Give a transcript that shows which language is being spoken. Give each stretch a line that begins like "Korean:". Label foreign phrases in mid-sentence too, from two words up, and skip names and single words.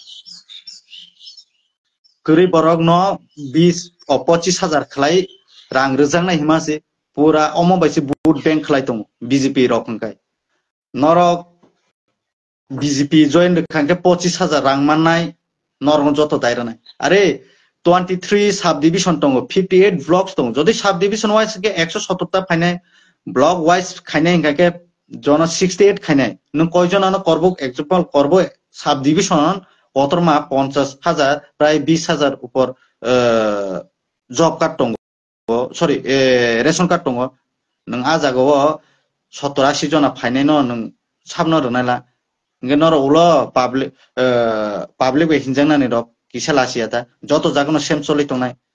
Kok Borok: गरीब बरक न 25,000 खलाय रां रोजांनाय हिमासे पूरा अमो बायसे
English: vote bank
Kok Borok: खलाय दं BJP रक हंखाय नरक BJP जॉइन खांके 25,000 रां माननाय नरक जतो दायरानाय अरे 23
English: sub division
Kok Borok: दङ 58 ब्लॉक्स दङ जदि
English: sub division wise
Kok Borok: के 170 ता फायनाय
English: block wise
Kok Borok: खायनाय हंखाके जन 68 खायनाय नों कयजनानो करबो एग्जांपल करबो
English: sub division
Kok Borok: कतरमा 50,000 प्राय 20,000 ऊपर
English: job card
Kok Borok: दङ
English: sorry ration card
Kok Borok: दङ नों आ जागाव 70-80 जना फायनाय न नों साबनो रनायला इंगे नर उलो पाब्लिक बे हिनजांनानै रक किसा लासिया ता जतो जागनो सेम चलि तंनाय